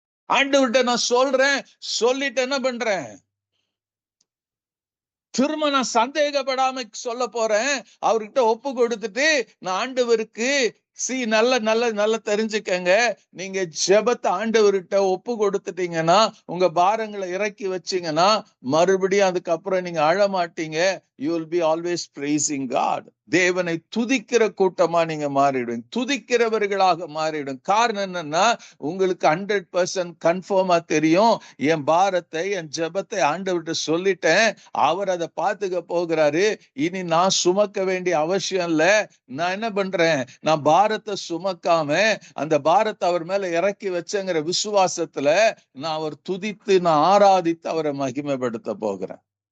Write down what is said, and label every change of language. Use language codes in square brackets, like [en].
[ta] ஆண்டவர்கிட்ட நான் சொல்றேன், சொல்லிட்டு என்ன பண்றேன், திரும்ப நான் சந்தேகப்படாம சொல்ல போறேன். அவர்கிட்ட ஒப்பு கொடுத்துட்டு நான் ஆண்டவருக்கு நல்ல தெரிஞ்சுக்கங்க, நீங்க ஜெபத்தை ஆண்டவர்கிட்ட ஒப்பு கொடுத்துட்டீங்கன்னா, உங்க பாரங்களை இறக்கி வச்சீங்கன்னா, மறுபடியும் அதுக்கப்புறம் நீங்க அழ மாட்டீங்க. [en] You will be always praising God. [ta] தேவனை துதிக்கிற கூட்டமா நீங்க மாறிடும், துதிக்கிறவர்களாக மாறிடும். காரணம் என்னன்னா, உங்களுக்கு 100% கன்ஃபார்மா தெரியும், என் பாரத்தை, என் ஜெபத்தை ஆண்டவர்கிட்ட சொல்லிட்டேன், அவர் அதை பார்த்துக்க போகிறாரு. இனி நான் சுமக்க வேண்டிய அவசியம் இல்ல. நான் என்ன பண்றேன், நான் பாரத்தை சுமக்காம அந்த பாரத்தை அவர் மேல இறக்கி வச்சங்கிற விசுவாசத்துல நான் அவர் துதித்து, நான் ஆராதித்து அவரை மகிமைப்படுத்த போகிறேன்.